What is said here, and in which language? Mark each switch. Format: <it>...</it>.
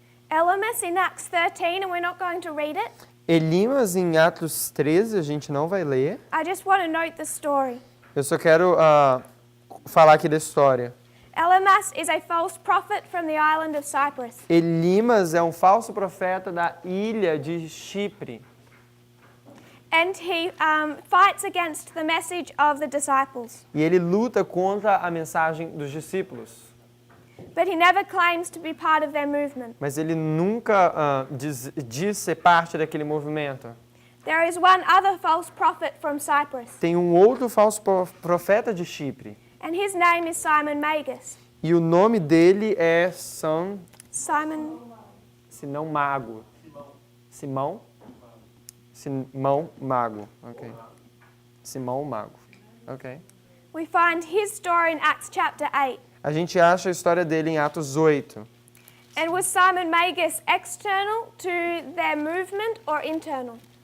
<en>Elymas in Acts 13, and we're not going to read it.</en> <pt>Elimas em Atos 13, a gente não vai ler.</pt> <en>I just want to note the story.</en> <pt>Eu só quero falar aqui da história.</pt> <en>Elymas is a false prophet from the island of Cyprus.</en> <pt>Elimas é um falso profeta da ilha de Chipre.</pt> <en>And he fights against the message of the disciples.</en> <pt>E ele luta contra a mensagem dos discípulos.</pt> <en>But he never claims to be part of their movement.</en> <pt>Mas ele nunca diz ser parte daquele movimento.</pt> <en>There is one other false prophet from Cyprus,</en> <pt>Tem um outro falso profeta de Chipre.</pt> <en>and his name is Simon Magus.</en> <pt>E o nome dele é Simon Mago. Simão Mago. Ok. Simão Mago. Ok.</pt> <en>We find his story in Acts chapter 8.</en> <pt>A gente acha a história dele em Atos 8.</pt> <en>And was Simon Magus external to their movement or internal?</en>